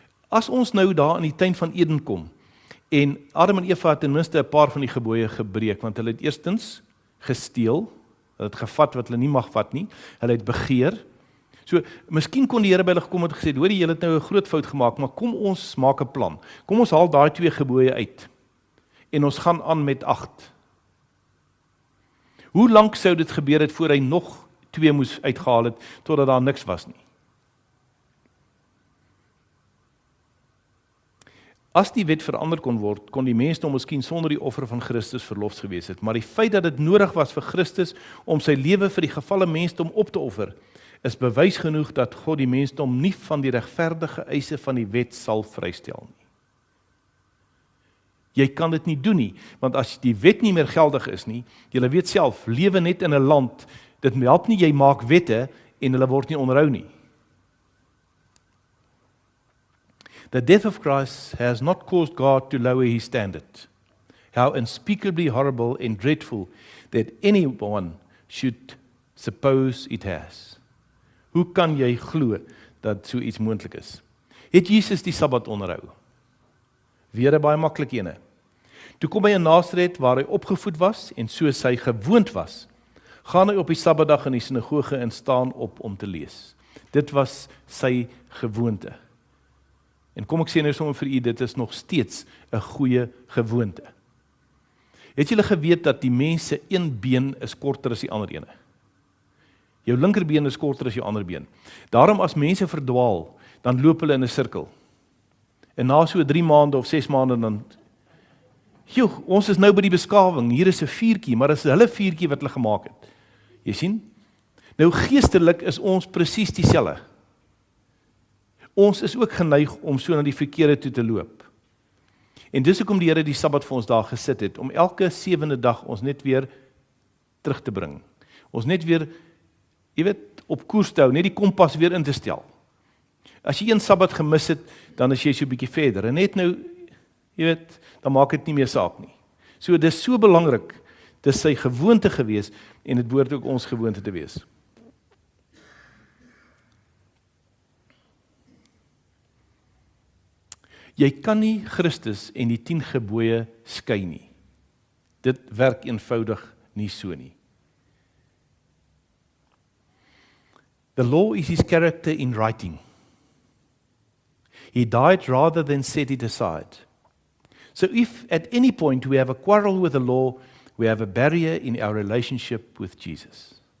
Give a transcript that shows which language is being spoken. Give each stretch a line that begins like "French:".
Afrikaans: As ons nou daar in die tuin van Eden kom, en Adam en Eva het ten minste 'n paar van die gebooie gebreek, want hulle het eerstens gesteel, hulle het gevat wat hulle nie mag vat nie, hulle het begeer. So, miskien kon die Here by hulle gekom en gesê, hoor, julle het nou 'n groot fout gemaak, maar kom ons maak 'n plan. Kom ons haal daai 2 gebooie uit, en ons gaan aan met 8. Hoe lank sou dit gebeur het voor hy nog 2 moes uitgehaal het, totdat daar niks was nie? As die wet verander kon word, kon die mensdom miskien sonder die offer van Christus verlos gewees het, maar die feit dat dit nodig was vir Christus om sy lewe vir die gevalle mensdom op te offer, is bewys genoeg dat God die mensdom nie van die regverdige eise van die wet sal vrystel nie. Jy kan dit nie doen nie, want as die wet nie meer geldig is nie, jy weet self, lewe net in 'n land, dit help nie jy maak wette en hulle word nie onderhou nie.
English: The death of Christ has not caused God to lower his standard. How unspeakably horrible and dreadful that anyone should suppose it has.
Afrikaans: Hoe kan jy glo dat so iets moontlik is? Het Jesus die Sabbat onderhou? Weer 'n baie maklike ene. Toe kom hy in Nasaret waar hy opgevoed was en soos hy gewoond was, gaan hy op die Sabbatdag in die sinagoge en staan op om te lees. Dit was sy gewoonte. En kom ek sê nou sommer vir u, dit is nog steeds 'n goeie gewoonte. Het julle geweet dat die mens se een been is korter as die ander ene? Jou linkerbeen is korter as jou ander been. Daarom as mense verdwaal, dan loop hulle in 'n sirkel. En na so 3 maande of 6 maande dan, ons is nou by die beskawing, hier is 'n vuurtjie, maar dit is hulle vuurtjie wat hulle gemaak het. Jy sien? Nou geestelik is ons presies dieselfde. Ons is ook geneig om so na die verkeerde toe te loop. En dis hoekom die Here die Sabbat vir ons daar gesit het, om elke 7de dag ons net weer terug te bring. Ons net weer, jy weet, op koers te hou, net die kompas weer in te stel. As jy een Sabbat gemis het, dan is jy so 'n bietjie verder. En net nou, jy weet, dan maak dit nie meer saak nie. So dis so belangrik, dis sy gewoonte gewees, en dit behoort ook ons gewoonte te wees. Jy kan nie Christus en die 10 gebooie skei nie. Dit werk eenvoudig nie so nie.
English: The law is his character in writing. He died rather than set it aside. So if at any point we have a quarrel with the law, we have a barrier in our relationship with Jesus.